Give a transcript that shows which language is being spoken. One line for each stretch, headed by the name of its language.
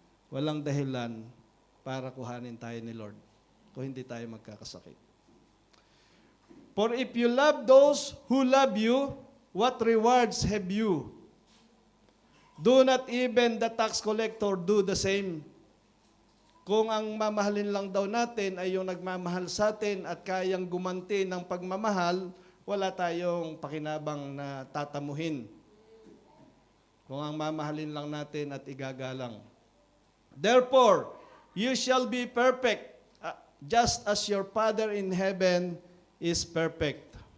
Filipino: Walang dahilan para kuhanin tayo ni Lord kung hindi tayo magkakasakit.
English: For if you love those who love you, what rewards have you? Do not even the tax collector do the same?
Filipino: Kung ang mamahalin lang daw natin ay yung nagmamahal sa atin at kayang gumanti ng pagmamahal, wala tayong pakinabang na tatamuhin. Kung ang mamahalin lang natin at igagalang.
English: Therefore, you shall be perfect, just as your Father in heaven is perfect.